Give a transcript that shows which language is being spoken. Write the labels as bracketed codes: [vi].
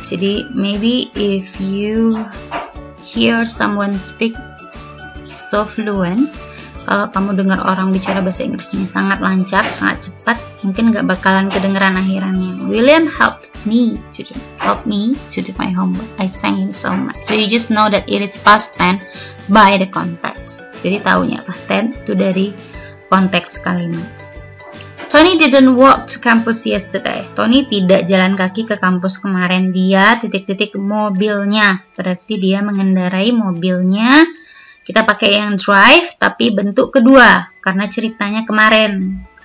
[id] Jadi [en] maybe if you hear someone speak so fluent, [id] Kalau kamu dengar orang bicara bahasa Inggrisnya sangat lancar, sangat cepat, mungkin nggak bakalan kedengeran akhirannya. [en] William helped me to do my homework. I thank him so much. So you just know that it is past tense by the context. [id] Jadi taunya past tense itu dari konteks kalimat. [en] Tony didn't walk to campus yesterday. [id] Tony tidak jalan kaki ke kampus kemarin. Dia ... mobilnya. Berarti dia mengendarai mobilnya. Kita pakai yang drive tapi bentuk kedua karena ceritanya kemarin.